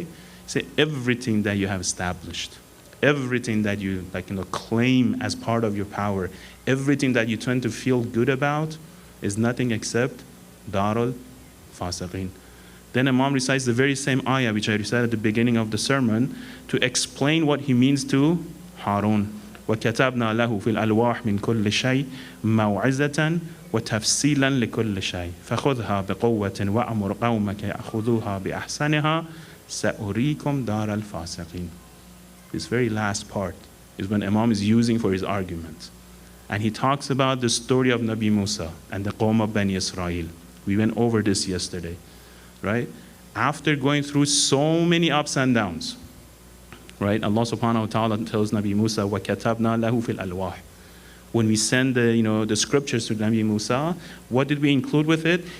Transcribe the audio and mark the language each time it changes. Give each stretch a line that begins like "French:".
English: He said, everything that you have established, everything that you claim as part of your power, everything that you tend to feel good about is nothing except darul fasiqin. Then Imam recites the very same ayah which I recited at the beginning of the sermon to explain what he means to Harun.
Arabic: وَكَتَبْنَا لَهُ فِي الْأَلْوَاحِ مِنْ كُلِّ شَيْءٍ مَوْعِزَةً وَتَفْصِيلًا لِكُلِّ شَيْءٍ فَخُذْهَا بِقُوَّةٍ وَأْمُرْ قَوْمَكَ يَأْخُذُوهَا بِأَحْسَنِهَا سَأُرِيكُمْ دَارَ الْفَاسِقِينَ.
English: This very last part is when Imam is using for his argument. And he talks about the story of Nabi Musa and the Qawm of Bani Israel. We went over this yesterday, right? After going through so many ups and downs, right? Allah subhanahu wa ta'ala tells Nabi Musa,
Arabic: وَكَتَبْنَا لَهُ فِي الْأَلْوَاحِ.
English: When we send the scriptures to Nabi Musa, what did we include with it?